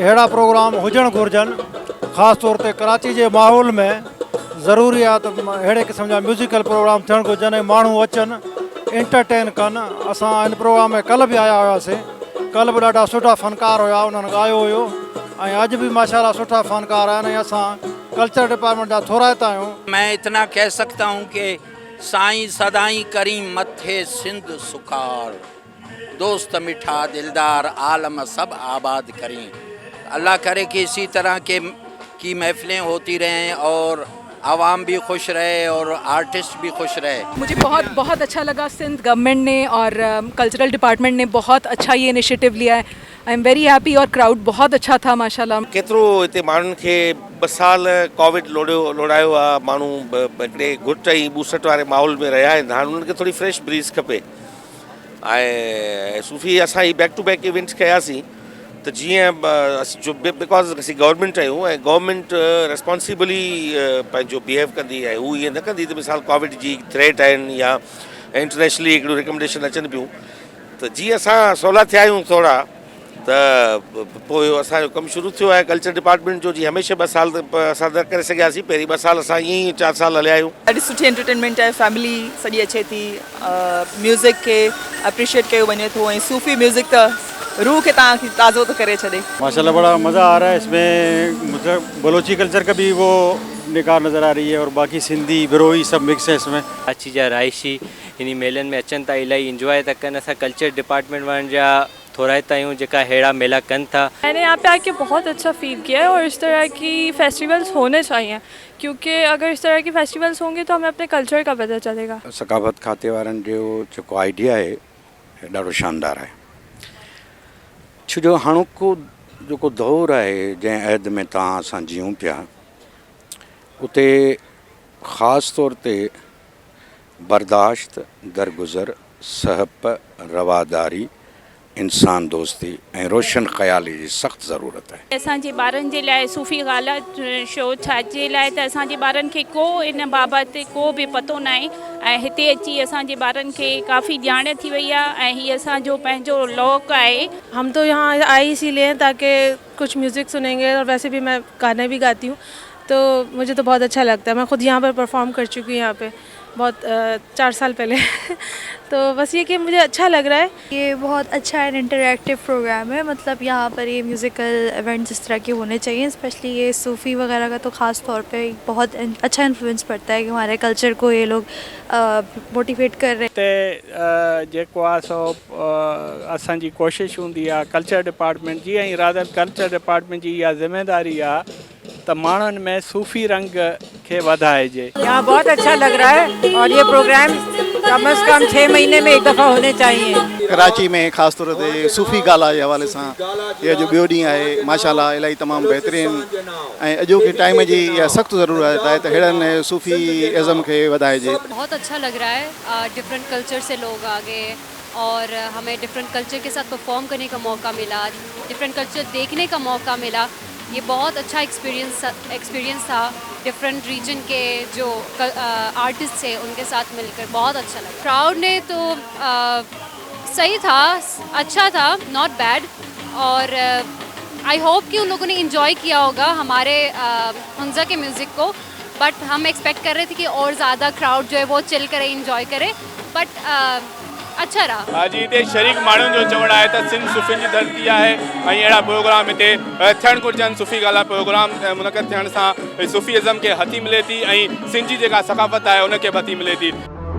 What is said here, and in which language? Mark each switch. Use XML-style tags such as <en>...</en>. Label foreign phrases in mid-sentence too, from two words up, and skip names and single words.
<sd>अहिड़ा प्रोग्राम हुजणु घुरिजनि, ख़ासि तौर ते कराची जे माहौल में ज़रूरी आहे त अहिड़े क़िस्म जा म्यूज़िकल प्रोग्राम थियणु घुरिजनि ऐं माण्हू अचनि एंटरटेन कनि। असां हिन प्रोग्राम में कल्ह बि आया हुआसीं, कल्ह बि ॾाढा सुठा फ़नकार हुआ, उन्हनि ॻायो हुयो ऐं अॼु बि माशाल्लाह सुठा फ़नकार आहिनि ऐं असां कल्चर डिपार्टमेंट जा थोराइता आहियूं।</sd> <ur>میں اتنا کہہ سکتا ہوں کہ</ur> <sd>साईं सदाई करीम मथे सिंध सुखार, दोस्त मिठा दिलदार आलम सब आबाद</sd> <ur>کریں. اللہ کرے کہ اسی طرح کی محفلیں ہوتی رہیں اور عوام بھی خوش رہے اور آرٹسٹ بھی خوش رہے. مجھے بہت اچھا لگا سندھ گورنمنٹ نے اور کلچرل ڈیپارٹمنٹ نے بہت اچھا یہ انیشیٹو لیا ہے.</ur> <en>I am very happy</en> <ur>اور کراؤڈ بہت اچھا تھا ماشاءاللہ.</ur> <sd>केतिरो हिते माण्हुनि खे 2 साल कोविड लोड़ायो आहे, माण्हू हिकिड़े घुट ऐं ॿूसट वारे माहौल में रहिया आहिनि, हाणे उन्हनि खे थोरी</sd> <en>fresh breeze</en> <sd>खपे। ऐं सूफ़ी असां ही</sd> <en>back to back</en> <sd>इवेंट्स कयासीं त जीअं जो बिकॉज़ असीं गवर्नमेंट आहियूं ऐं गवर्नमेंट रिस्पॉन्सिबली पंहिंजो बिहेव कंदी आहे, हू ईअं न कंदी त मिसाल कोविड जी थ्रेट आहिनि या इंटरनेशनली हिकिड़ो रिकमेंडेशन अचनि पियूं त जीअं असां सवला थिया आहियूं थोरा त पोइ असांजो कमु शुरू थियो आहे कल्चर डिपार्टमेंट जो। जी हमेशह 2 साल असां न करे सघियासीं, पहिरीं 2 साल असां ईअं ई 4 साल हलिया आहियूं। ॾाढी सुठी एंटरटेनमेंट आहे, फैमिली सॼी अचे थी, म्यूज़िक खे अप्रिशिएट कयो वञे थो ऐं सूफ़ी म्यूज़िक त रूह के ताज़ो तो करे छड़े।</sd> <ur>ماشاءاللہ بڑا مزہ آ رہا ہے اس میں، مطلب بلوچی کلچر کا بھی وہ نگار نظر آ رہی ہے اور باقی سندھی بروہی سب مکس ہے اس میں.</ur> <sd>कराची जा राइशी इन मेलनि में अचनि था, इलाही इंजॉय था कनि। असां कल्चर डिपार्टमेंट वारनि जा थोराइता आहियूं जेका अहिड़ा मेला कनि था।</sd> <ur>میں نے یہاں پہ آ کے بہت اچھا فیل کیا ہے اور اس طرح کی فیسٹیولز ہونے چاہئیں، کیونکہ اگر اس طرح کی فیسٹیولز ہوں گے تو ہمیں اپنے کلچر کا پتہ چلے گا.</ur> <sd>सकाफ़त खाते वारनि जो जेको आइडिया आहे ॾाढो शानदार आहे, छो जो हाणोको जेको दौरु आहे जंहिं अहद में तव्हां असां जियूं पिया, उते ख़ासि तौर ते बर्दाश्त, दरगुज़र, सहप, रवादारी, इंसान दोस्ती ऐं रोशन ख़याली जी सख़्त ज़रूरत आहे। असांजे ॿारनि जे लाइ सूफ़ी गाला शो छाजे लाइ त असांजे ॿारनि खे को इन बाबति को बि पतो न आहे ऐं हिते अची असांजे ॿारनि खे काफ़ी ॼाण थी वई आहे ऐं हीअ असांजो पंहिंजो लौक़ आहे।</sd> <ur>ہم تو یہاں آئی اسی لیے تاکہ کچھ میوزک سنیں گے اور ویسے بھی میں گانے بھی گاتی ہوں تو مجھے تو بہت اچھا لگتا ہے. میں خود یہاں پر پرفارم کر چکی ہوں یہاں پہ بہت 4 سال پہلے تو بس یہ کہ مجھے اچھا لگ رہا ہے. یہ بہت اچھا</ur> <en>and interactive program</en> <ur>ہے، مطلب یہاں پر یہ</ur> <en>musical events</en> <ur>اس طرح کے ہونے چاہئیں، اسپیشلی یہ صوفی وغیرہ کا تو خاص طور پہ بہت اچھا انفلوئنس پڑتا ہے کہ ہمارے کلچر کو یہ لوگ موٹیویٹ کر رہے ہیں.</ur> <sd>जेको आहे सो असांजी कोशिशि हूंदी आहे कल्चर डिपार्टमेंट जी ऐं रादर कल्चर डिपार्टमेंट जी इहा ज़िम्मेदारी आहे त माण्हुनि में सूफ़ी रंग खे वधाइजे।</sd> <ur>یہاں بہت اچھا لگ رہا ہے اور یہ پروگرام کم سے کم 6 مہینے میں ایک دفعہ ہونے چاہئیں.</ur> <sd>कराची में ख़ासि तौर ते सूफ़ी गाला जे हवाले सां इहा जो ॿियो ॾींहुं आहे माशाल्लाह इलाही तमामु बहितरीनु ऐं अॼोके टाइम जी इहा सख़्तु ज़रूरत आहे त अहिड़नि सूफ़ी इज़म खे वधाइजे।</sd> <ur>بہت اچھا لگ رہا ہے,</ur> <en>different culture</en> <ur>سے لوگ آ گئے اور ہمیں</ur> <en>different culture</en> <ur>کے ساتھ پرفارم کرنے کا موقع ملا,</ur> <en>different culture</en> <ur>دیکھنے کا موقع ملا. یہ بہت اچھا ایکسپیرینس تھا.</ur> <en>different region</en> <ur>کے جو آرٹسٹ تھے ان کے ساتھ مل کر بہت اچھا لگا. کراؤڈ نے تو صحیح تھا، اچھا تھا,</ur> <en>not bad</en> <ur>اور</ur> <en>I hope</en> <ur>کہ ان لوگوں نے انجوائے کیا ہوگا ہمارے ہنزہ کے میوزک کو، بٹ ہم ایکسپیکٹ کر رہے تھے کہ اور زیادہ کراؤڈ جو ہے وہ چل کرے، انجوائے کرے، بٹ اچھا رہا.</ur> <sd>जी हिते शरीक माण्हुनि जो चवणु आहे त सिंध सूफ़ियुनि जी धरती आहे ऐं अहिड़ा प्रोग्राम हिते थियणु घुरिजनि। सूफ़ी गाला प्रोग्राम मुनक़द थियण सां सूफ़ीइज़म खे हथी मिले थी ऐं सिंध जी जेका सकाफ़त आहे उनखे बि हथी मिले थी।</sd>